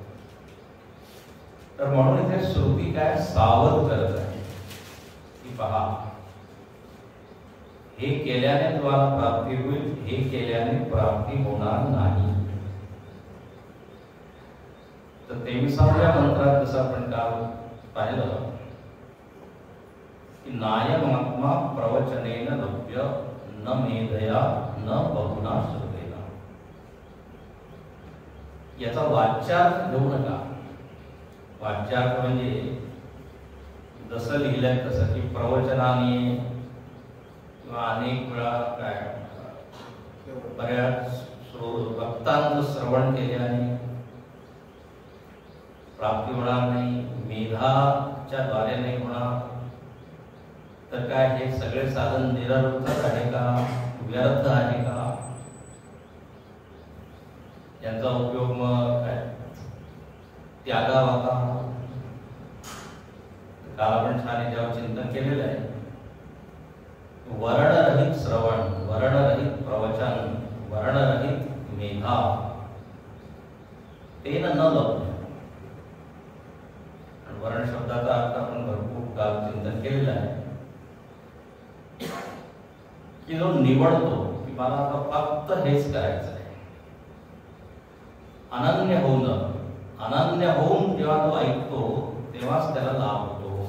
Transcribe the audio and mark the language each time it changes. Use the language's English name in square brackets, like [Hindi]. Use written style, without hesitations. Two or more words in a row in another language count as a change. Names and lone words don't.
[Marathi] तर म्हणून इथे श्रुती काय सावध करत आहे की पहा, हे केल्याने तुम्हाला प्राप्ती होईल, हे केल्याने प्राप्ती होणार नाही. तर 23व्या मंत्रात जसं आपण काल पाहिलं की [Sanskrit] नायमात्मा प्रवचनेन लभ्य न मेधया न बहुना श्रुतेन. [Marathi] याचा वाच्यार्थ घेऊ नका. वाच्यार्थ म्हणजे जसं लिहिलंय तसं की प्रवचनाने किंवा अनेक वेळा काय बऱ्याच भक्तांचं श्रवण केल्याने प्राप्ती होणार नाही, मेधाच्या द्वारे नाही होणार. तर काय हे सगळे साधन निरर्थक आहे का, व्यर्थ आहे का? यांचा उपयोग मग काय त्यागावागा. काल आपण छान याच्यावर चिंतन केलेलं आहे. [Sanskrit] वर्णरहित श्रवण, वर्णरहित प्रवचन, वर्णरहित मेधा तेन न लभते. [Marathi] वर्ण शब्दाचा अर्थ आपण भरपूर काल चिंतन केलेलं आहे की जो निवडतो की मला आता फक्त हेच करायचं आहे, अनन्य होऊन जेव्हा तो ऐकतो तेव्हाच त्याला लाभ होतो.